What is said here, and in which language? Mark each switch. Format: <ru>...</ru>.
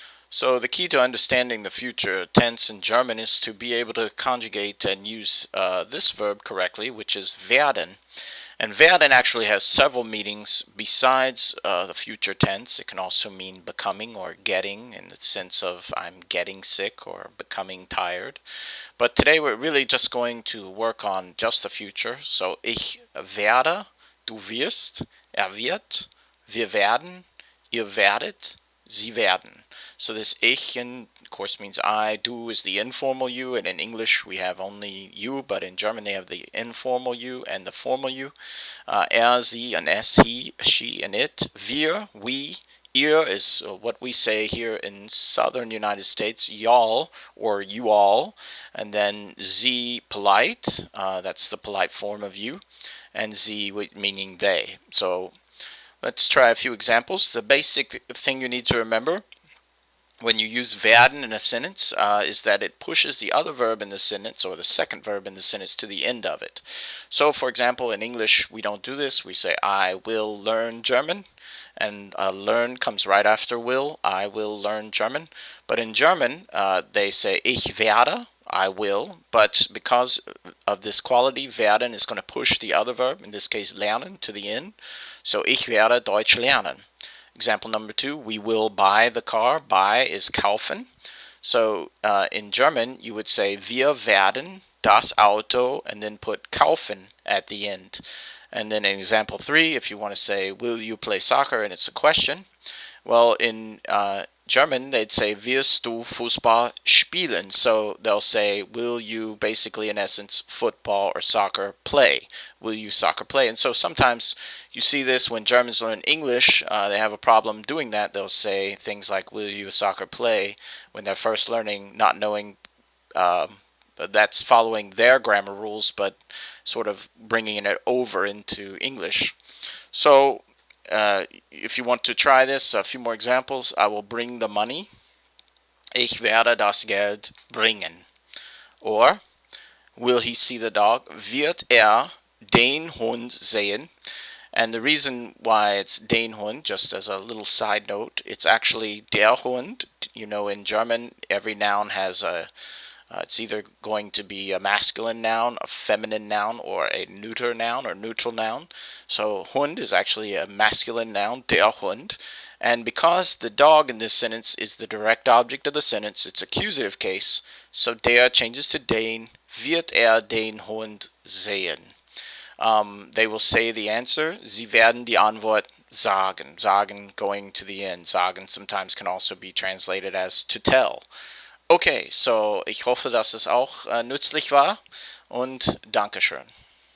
<en>So the key to understanding the future tense in German is to be able to conjugate and use this verb correctly, which is werden. And werden actually has several meanings besides the future tense. It can also mean becoming or getting, in the sense of I'm getting sick or becoming tired. But today we're really just going to work on just the future.</en> <de>So ich werde, du wirst, wird, wir werden, ihr werdet, sie werden.</de> <en>So this ich, in, of course, means I. Du is the informal you, and in English we have only you, but in German they have the informal you and the formal you. Sie, and es, he, she, and it. Wir, we. Ihr is what we say here in southern United States, y'all or you all. And then sie, polite, that's the polite form of you. And sie, meaning they. So let's try a few examples. The basic thing you need to remember when you use werden in a sentence is that it pushes the other verb in the sentence, or the second verb in the sentence, to the end of it. So, for example, in English, we don't do this. We say, I will learn German, and learn comes right after will. I will learn German. But in German, they say, ich werde, I will, but because of this quality, werden is going to push the other verb, in this case, lernen, to the end.</en> <de>So, ich werde Deutsch lernen.</de> <en>Example number 2, we will buy the car. Buy is kaufen. So in German, you would say,</en> <de>wir werden das Auto,</de> <en>and then put kaufen at the end. And then in example 3, if you want to say, will you play soccer, and it's a question, well, in German, they'd say,</en> <de>wirst du Fußball spielen?</de> <en>So they'll say, will you, basically, in essence, football or soccer play? Will you soccer play? And so sometimes you see this when Germans learn English, they have a problem doing that. They'll say things like, will you soccer play, when they're first learning, not knowing that's following their grammar rules, but sort of bringing it over into English. So if you want to try this, a few more examples. I will bring the money.</en> <de>Ich werde das Geld bringen.</de> <en>Or, will he see the dog?</en> <de>Wird den Hund sehen?</de> <en>And the reason why it's den Hund, just as a little side note, it's actually der Hund. You know, in German, every noun has it's either going to be a masculine noun, a feminine noun, or a neuter noun or neutral noun. So Hund is actually a masculine noun, der Hund. And because the dog in this sentence is the direct object of the sentence, it's accusative case.</en> <de>So der</de> <en>changes to</en> <de>den. Wird den Hund sehen?</de> <en>They will say the answer.</en> <de>Sie werden die Antwort sagen.</de> <en>Sagen going to the end. Sagen sometimes can also be translated as to tell.</en> <de>Okay, so ich hoffe, dass es auch nützlich war, und Dankeschön.</de>